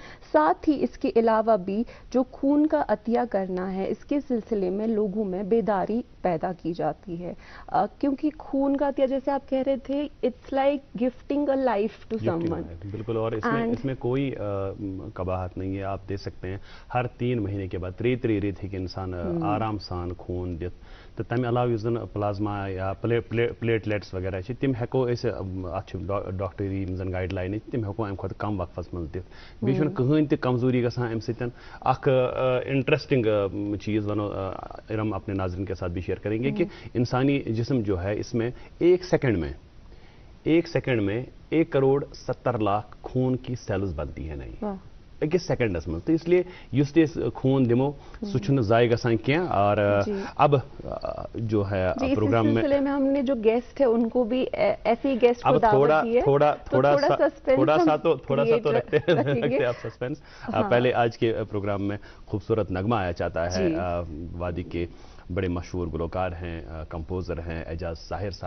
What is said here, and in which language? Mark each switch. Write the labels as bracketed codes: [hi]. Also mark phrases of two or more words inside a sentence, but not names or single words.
[ur] ساتھ ہی اس کے علاوہ بھی جو خون کا عطیہ کرنا ہے اس کے سلسلے میں لوگوں میں بیداری پیدا کی جاتی ہے، کیونکہ خون کا عطیہ جیسے آپ کہہ رہے تھے [en] it's like gifting a life to someone. [ur] بالکل. اور اس میں کوئی قباحت نہیں ہے. آپ دیکھ سکتے ہیں ہر 3 مہینے کے بعد [ks] 3 ریت ہیکہِ انسان آرام سان خون دِتھ. تو تمہ علاوہ یُس زن پلازما یا پلیٹلیٹس وغیرہ تم ہیکو ات ڈاکٹری زن گائڈ لائن تم ہیکو امہ کھۄتہٕ کم وقفس منٛز دِتھ. بیٚیہِ چھُنہٕ کٕہٕنۍ تہِ کمزوری گژھان امہِ سۭتۍ. [ur] اکھ انٹرسٹنگ چیز ونو ارم اپنے ناظرین کے ساتھ بھی شیئر کریں گے کہ انسانی جسم جو ہے اس میں 1 سیکنڈ میں 1,70,00,000 خون کی سیلز بنتی ہیں نہیں [ks] أکِس سیکنڈس منٛز. [ur] تو اس لیے [ks] یُس تہِ أسۍ خون دِمو سُہ چھُنہٕ ضایع گژھان کینٛہہ. [ur] اور اب جو ہے پروگرام میں ہم نے جو گیسٹ ہے ان کو بھی ایسے ہی گیسٹ کو دعوت دی ہے. تھوڑا سا تو رکھتے ہیں آپ سسپینس. پہلے آج کے پروگرام میں خوبصورت نغمہ آیا چاہتا ہے. وادی کے بڑے مشہور گلوکار ہیں، کمپوزر ہیں اعجاز ساحر صاحب.